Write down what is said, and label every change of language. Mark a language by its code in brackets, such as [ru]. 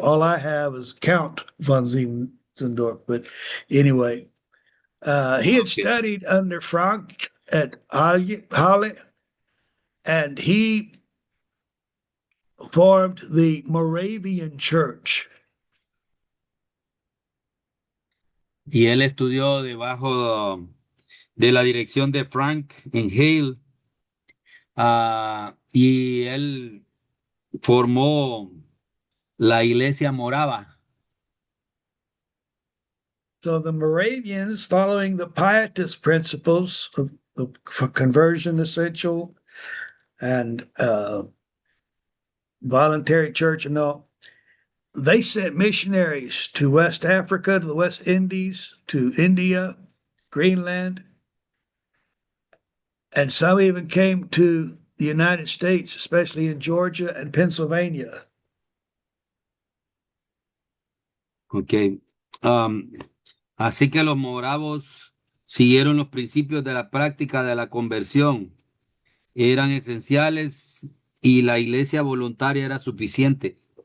[en] All I have is Count von Zinzendorf. But anyway, he had Okay. studied under Frank at Halle, and he formed the Moravian Church. [es] Y él estudió debajo de la dirección de Frank en Hale, y él formó la iglesia morava. [en] So the Moravians, following the Pietist principles of conversion essential and voluntary church and all, they sent missionaries to West Africa, to the West Indies, to India, Greenland, and some even came to the United States, especially in Georgia and Pennsylvania. Okay. [es] Um, Así que los moravos siguieron los principios de la práctica de la conversión. Eran esenciales y la iglesia voluntaria era suficiente.